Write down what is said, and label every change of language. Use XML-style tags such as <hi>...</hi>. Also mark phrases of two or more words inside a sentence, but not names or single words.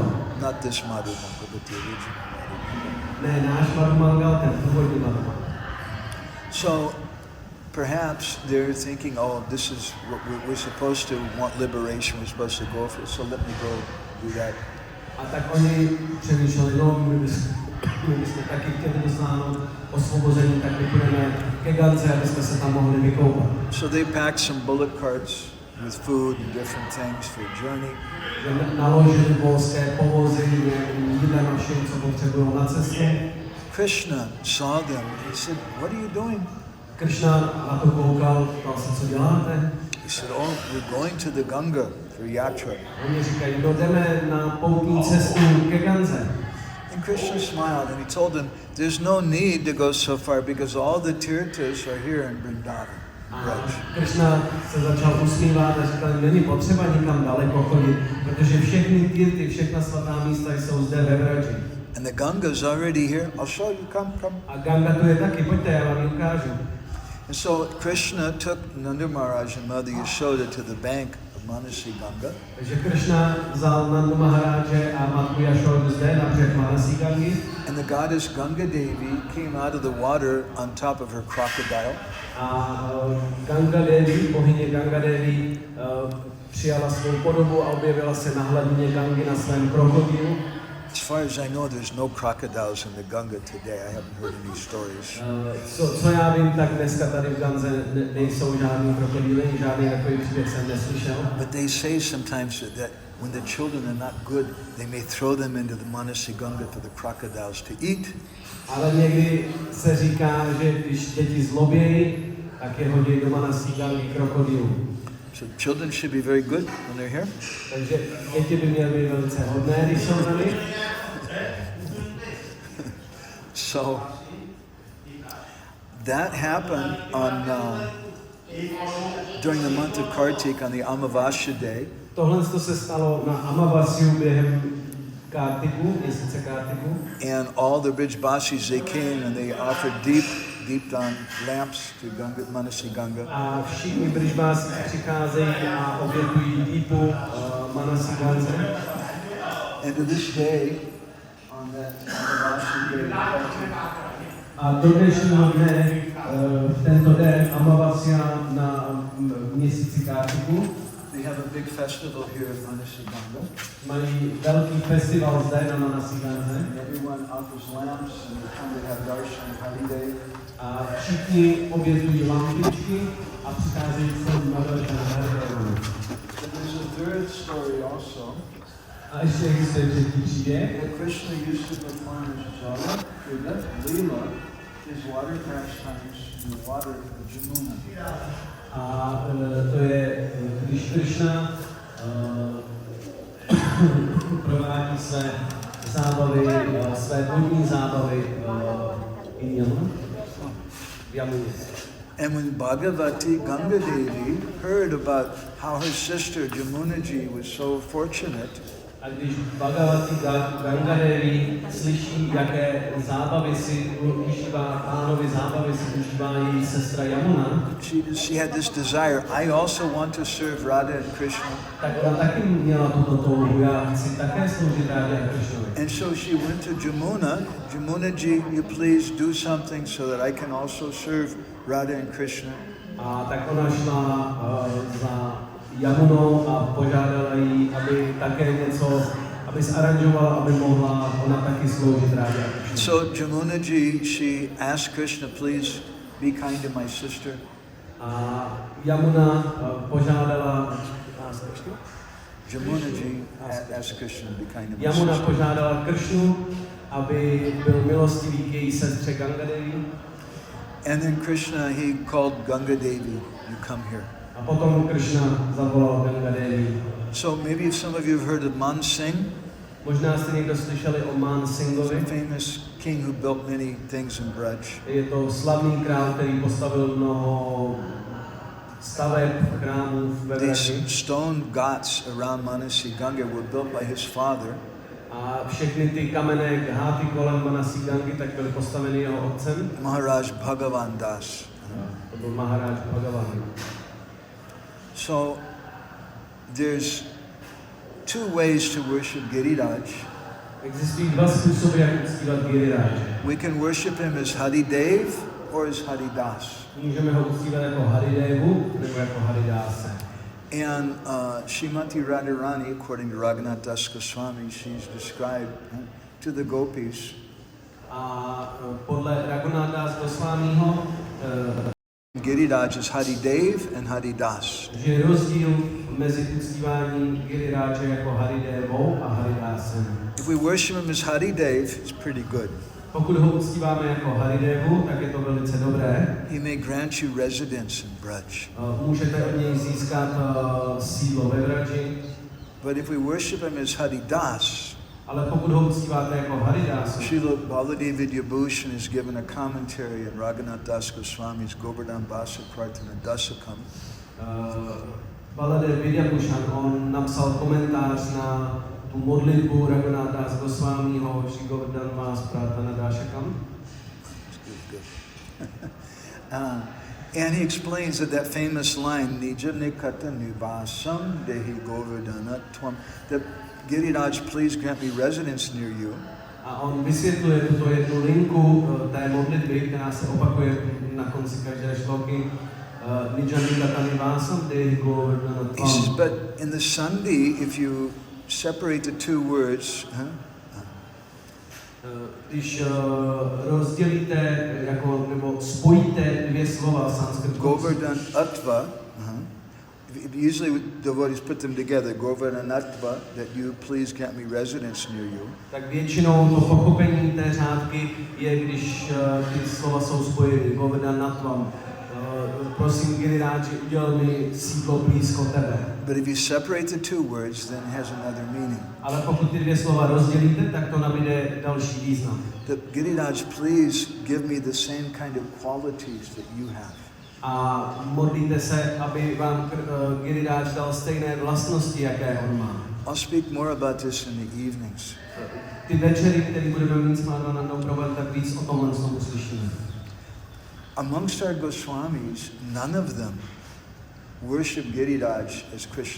<en>Not this Mádhavananda, but the original Mádhavananda.</en> <cs>Ne, náš Mádhavananda, ten původní Mádhavananda.</cs> <en>So perhaps they're thinking, this is what we're supposed to want liberation, we're supposed to go for it, so let me go do that.</en> <cs>A tak oni přemýšleli, my bychom taky chtěli dosáhnout osvobození, tak my půjdeme ke Gance, aby jsme se tam mohli vykoupat.</cs> <en>So they packed some bullock carts with food and different things for a journey.</en> <cs>Naložili volské povozy, jídlem a všem, co potřebují na cestě.</cs> <en>Krishna saw them and he said, what are you doing?</en> <cs>Krishna na to koukal, ptal se, co děláte?</cs> <en>He said, we're going to the Ganga for yatra.</en> <cs>Oni říkají, jdeme na poutní cestu ke Gance.</cs> <en>And Krishna smiled and he told them, there's no need to go so far because all the tirthas are here in Vrindavan.</en> <cs>Krishna se začal usmívat a říkal, není potřeba nikam daleko chodit, protože všechny tirty, všechna svatá místa jsou zde ve Vraji.</cs> <en>And the Ganga is already here. I'll show you. Come.</en> <cs>A Ganga tu je taky, pojďte, já vám ji ukážu.</cs> <en>And so Krishna took Nanda Maharaj and Mother Yashoda to the bank of Manasí Ganga.</en> <cs>Takže Krishna vzal Nandu Maharáže a matku Jašodu zde na břeh Manasí Gangy.</cs> <en>And the goddess Ganga Devi came out of the water on top of her crocodile.</en> <cs>A Ganga Devi, bohyně Ganga Devi, přijala svou podobu a objevila se na hladině Gangy na svém krokodýlu.</cs> <en>As far as I know, there's no crocodiles in the Ganga today. I haven't heard any stories.</en> <cs>Co já vím, tak dneska tady v Ganze nejsou žádný krokodýly, žádný takový příběh jsem neslyšel.</cs> <en>But they say sometimes that when the children are not good, they may throw them into the Manasí Ganga for the crocodiles to eat.</en> <cs>Ale někdy se říká, že když děti zlobějí, tak je hodí do Manasí Gangy krokodýlů.</cs> <en>So children should be very good when they're here.</en> <cs>Takže děti by měly být velice hodné, když jsou tady.</cs> <en>So that happened during the month of Kartik on the Amavasya day.</en> <cs>Tohle se stalo na Amavasyu během Kartiku, měsíce Kartiku.</cs> <en>And all the Brijbasis, they came and they offered deep on lamps to Ganga, Manasí Ganga.</en> <cs>A všichni Brijbási přicházejí a obětují dípu Manasí Gance.</cs> <en>And to this day, on that Amavasya day,</en> <cs>a do dnešního dne, tento den, Amavasya na měsíci Kartiku,</cs> <en>they have a big festival here at Manasí Ganga.</en> <cs>Mají velký festival zde na Manasí Gance.</cs> <en>Everyone offers lamps and they come to have darshan of Haridév.</en> <cs>A všichni obětují lampičky a přicházejí sem na darshan Haridévu.</cs> <en>There's a third story also.</en> <cs>A ještě existuje třetí příběh.</cs> <en>That Krishna used to perform his</en> <sa>jala, lila,</sa> <en>his water pastimes in the water of Jamuna.</en> <cs>A to je, když Krishna provádí své zábavy, své vodní zábavy v Jamuně.</cs> <en>And when Bhagavati Ganga Devi heard about how her sister Jamunaji was so fortunate,</en> <cs>A když Bhagavati Ganga Devi slyší, jaké zábavy si užívá, pánovi zábavy si užívá její sestra Yamuna,</cs> <en>she had this desire, I also want to serve Radha and Krishna.</en> <cs>tak ona taky měla tuto touhu, já chci také sloužit Rádě a Krishnovi.</cs> <en>And so she went to Jamuna, Jamunaji, you please do something so that I can also serve Radha and Krishna.</en> <cs>A tak ona šla za Yamunou a požádala jí, aby také něco, aby zaranžovala, aby mohla ona taky sloužit Rádě a Krishnovi.</cs> <en>So Jamunaji, she asked Krishna, please be kind to my sister.</en> <cs>A Yamuna požádala</cs> <en>Jamunaji asked Krishna, be kind to my</en> <cs>Yamuna</cs> <en>sister.</en> <cs>požádala Krishnu, aby byl milostivý k její sestře Ganga Devi.</cs> <en>And then Krishna, he called Ganga Devi, you come here.</en> <cs>A potom Krishna zavolal Ganga Devi.</cs> <en>So maybe some of you have heard of Man Singh,</en> <cs>Možná jste někdo slyšeli o Man a Singhovi.</cs> <en>famous king who built many things in Braj.</en> <cs>Je to slavný král, který postavil mnoho staveb, chrámů ve</cs> <en>These</en> <cs>Vraži.</cs> <en>stone ghats around Manasí Ganga were built by his father,</en> <cs>A všechny ty kamenné gháty kolem Manasí Gangy tak byly postaveny jeho otcem.</cs> <en>Maharaj Bhagavananda.</en> <cs>To byl Maharaj Bhagavan.</cs> <en>So there's two ways to worship Giriraj.</en> <cs>Existují dva způsoby, jak uctívat Giriráje.</cs> <en>We can worship him as Haridév or as Haridas.</en> <cs>Můžeme ho uctívat jako Haridévu nebo jako Haridáse.</cs> <en>And Srimati Radharani, according to Raghunath Das Goswami, she's described to the gopis.</en> <cs>A podle Raghunatha Goswamiho</cs> <en>Giriraj is Haridev and Haridas.</en> <cs>že je rozdíl mezi uctíváním Giriráče jako Haridévou a Haridásem.</cs> <en>If we worship him as Haridev, it's pretty good.</en> <cs>Pokud ho uctíváme jako Haridévu, tak je to velice dobré.</cs> <en>He may grant you residence in Braj.</en> <cs>Můžete od něj získat sídlo ve Vraži,</cs> <en>But if we worship him as Haridas,</en> <cs>ale pokud ho uctíváte jako Haridáse,</cs> <en>Srila Baladev Vidyabhushan has given a commentary in Raghunath Das Goswami's Govardhan Basa Prarthana Dasakam.</en> <cs>Baladev Vidyabhushan, on napsal komentář na tu modlitbu Raghunatha Goswamiho Shri Govardhan Basa Prarthana Dasakam.</cs> <en>And he explains that famous line,</en> <sa>Nija Nikata Nivasam Dehi Govardhana Tvam,</sa> <en>that Giriraj, please grant me residence near you.</en> <cs>A on vysvětluje tuto jednu linku té modlitby, která se opakuje na konci každé šloky.</cs> <en>He says, but in the Sandhi, if you separate the two words,</en> <cs>když rozdělíte jako, nebo spojíte dvě slova v sanskritu,</cs> <sa>Govardhan Atva,</sa> <en>usually devotees put them together,</en> <sa>Govardhan Atva,</sa> <en>that you please grant me residence near you.</en> <cs>tak většinou to pochopení té řádky je, když ty slova jsou spojeny.</cs> <sa>Govardhanatvam.</sa> <cs>Prosím, Giriráči, udělal mi sídlo blízko tebe.</cs> <en>But if you separate the two words, then it has another meaning.</en> <cs>Ale pokud ty dvě slova rozdělíte, tak to nabíde další význam.</cs> <en>That Giriraj, please give me the same kind of qualities that you have.</en> <cs>A modlíte se, aby vám Giriráč dal stejné vlastnosti, jaké on má.</cs> <en>I'll speak more about this in the evenings.</en> <cs>Ty večery, které budeme mít s Mádhavanandou Prabhu, tak víc o tomhle uslyšíme.</cs> <en>Amongst our Goswamis, none of them worship Giriraj as Krishna.</en>